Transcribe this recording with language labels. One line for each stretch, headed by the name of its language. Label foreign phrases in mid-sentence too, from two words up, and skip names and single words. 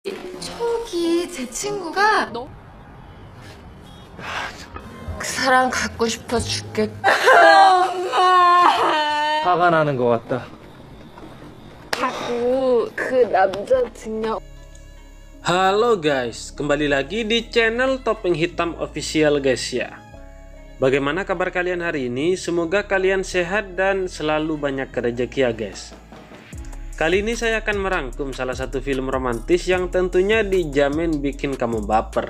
Korean: 저기 제 친구가 그 사람 갖고 싶어 죽겠다. 화가 나는 것 같다. 자꾸 그 남자 등려.
Indonesian: Halo guys, kembali lagi di channel Topeng Hitam Official guys ya. Bagaimana kabar kalian hari ini? Semoga kalian sehat dan selalu banyak rezeki ya guys. Kali ini saya akan merangkum salah satu film romantis yang tentunya dijamin bikin kamu baper.